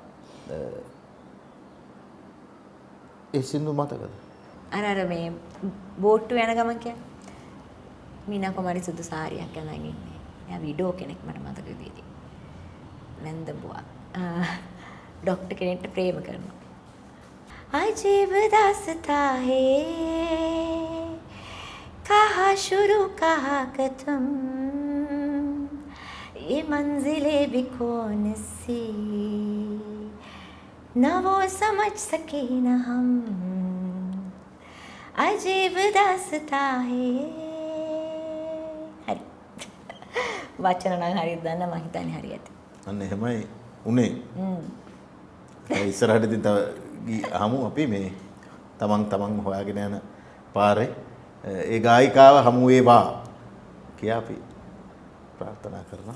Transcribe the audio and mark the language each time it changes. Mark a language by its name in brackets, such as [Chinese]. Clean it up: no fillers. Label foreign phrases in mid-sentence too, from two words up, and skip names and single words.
[Sinhala] ඒ සින්දු මතකද? අර මේ බෝට්ටු යන ගමන් කියන්නේ. මීනා කුමාරි සුදු සාරියක් අඳන් ඉන්නේ. එයා විඩෝ කෙනෙක් මට මතක විදිහට. නැන්ද බුවා. ડોක්ටර් කෙනෙක්ට ප්‍රේම කරනවා. [Hindi] अजीब दास्तां है कहा शुरू कहा खत्म ये मंजिले भी कौन सी न वो समझ सके न हम अजीब दास्तां है हरी [Sinhala] වචන නම් හරියට දන්න මම හිතන්නේ හරියට. අන්න එහෙමයි උනේ. ඉස්සරහට ඉතින් තව හමු අපි මේ තමන් හොයාගෙන යන පාරේ ඒ ගායිකාව හමු වේවා කියා අපි ප්‍රාර්ථනා කරනවා.